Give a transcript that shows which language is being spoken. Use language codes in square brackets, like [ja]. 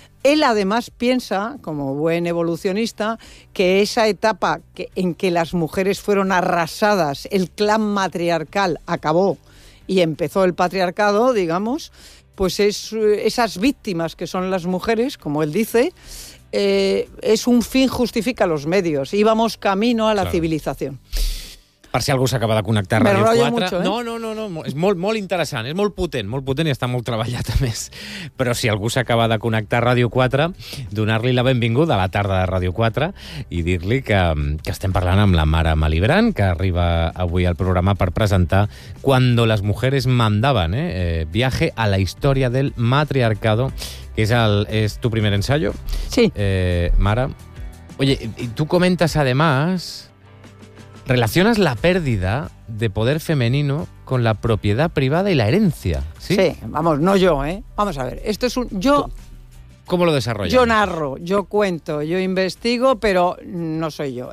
[es] Él además piensa, como buen evolucionista, que esa etapa en que las mujeres fueron arrasadas, el clan matriarcal acabó y empezó el patriarcado, digamos, pues es esas víctimas que son las mujeres, como él dice, es un fin justifica los medios. Íbamos camino a la civilización. [ca] Per si algú s'acaba de connectar a Radio [es] Mucho, [ca] No, és molt, molt interessant, és molt potent i està molt treballat, a més. Però si algú s'acaba de connectar a Radio 4, donar-li la benvinguda a la tarda de Radio 4 i dir-li que estem parlant amb la Mara Malibran, que arriba avui al programa per presentar Cuando las mujeres mandaban, Viaje a la historia del matriarcado, que és tu primer ensayo. [es] Sí. Mara, oye, [ca] tu comentes, [es] además, relacionas la pérdida de poder femenino con la propiedad privada y la herencia, ¿sí? Sí, vamos, no yo, ¿eh? Vamos a ver, esto es un... Yo, ¿Cómo lo desarrollas? Yo narro, yo cuento, yo investigo, pero no soy yo.